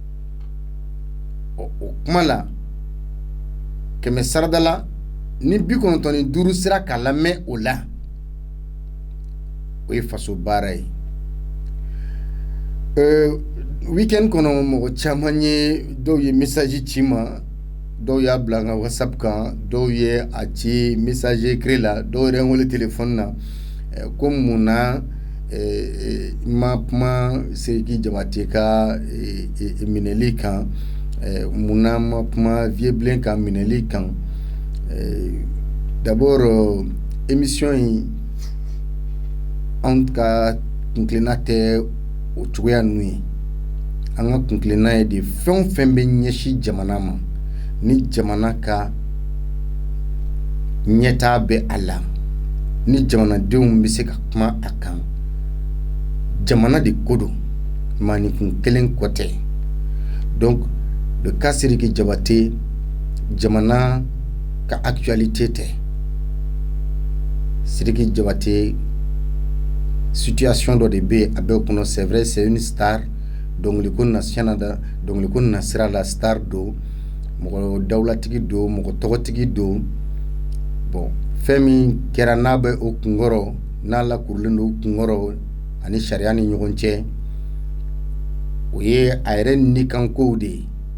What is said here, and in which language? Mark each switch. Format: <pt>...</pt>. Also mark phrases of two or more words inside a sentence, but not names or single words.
<bm>o kuma la kɛmɛ sarada la ni 95 sera ka lamɛn o la o ye faso baara ye weekend kɔnɔ mɔgɔ caman ye dɔw ye message ci ma dɔw y'a bila an ka WhatsApp kan dɔw ye a ci</bm> <fr>message écrit</fr> <bm>la dɔw yɛrɛ wele téléphone na ko mun na ma kuma Seriki Jabate ka minɛli kan mun na ma kuma Vieux ka minɛli kan</bm> <fr>d'abord émission</fr> <bm>in an ka kunkilenna tɛ o cogoya ninnu ye an ka kunkilenna ye de fɛn o fɛn bɛ ɲɛsin jamana ma ni jamana ka ɲɛtaa bɛ a la ni jamanadenw bɛ se ka kuma a kan jamana de ko don maanikun kelen kɔ tɛ</bm> <fr>donc le cas</fr> <bm>Seriki Jabate jamana ka actualité tɛ Seriki Jabate situation dɔ de bɛ a bɛ kɔnɔ</bm> <fr>c'est vrai c'est une star</fr> <bm>dɔnkiliko na sira la star don mɔgɔ dawulatigi don mɔgɔ tɔgɔtigi don bon fɛn min kɛra n'a bɛ o kunkɔrɔ n'a lakurulen don o kunkɔrɔ ani sariya ni ɲɔgɔn cɛ o ye a yɛrɛ nikankow de ye</bm>